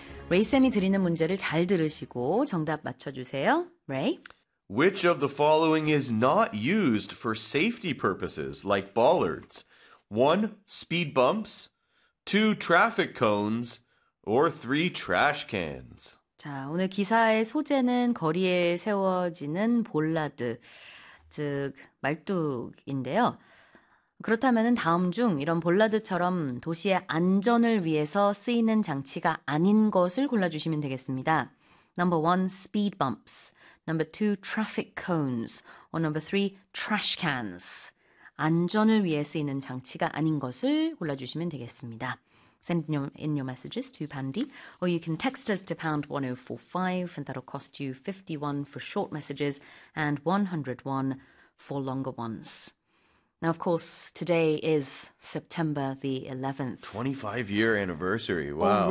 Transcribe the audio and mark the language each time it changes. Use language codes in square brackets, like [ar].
[ko] 레이쌤이 드리는 문제를 잘 들으시고 정답 맞춰주세요. 레이. [en] Which of the following is not used for safety purposes like bollards? 1. Speed bumps. 2. Traffic cones. Or 3. Trash cans. [ko] 자, 오늘 기사의 소재는 거리에 세워지는 볼라드, 즉 말뚝인데요. 그렇다면 다음 중 이런 볼라드처럼 도시의 안전을 위해서 쓰이는 장치가 아닌 것을 골라주시면 되겠습니다. [en] Number 1, speed bumps. Number 2, traffic cones. Or number 3, trash cans. [ko] 안전을 위해 쓰이는 장치가 아닌 것을 골라주시면 되겠습니다. [en] Send in your messages to Pandy, or you can text us to #1045, and that'll cost you 51 for short messages and 101 for longer ones. Now, of course, today is September the 11th. 25-year anniversary. Wow.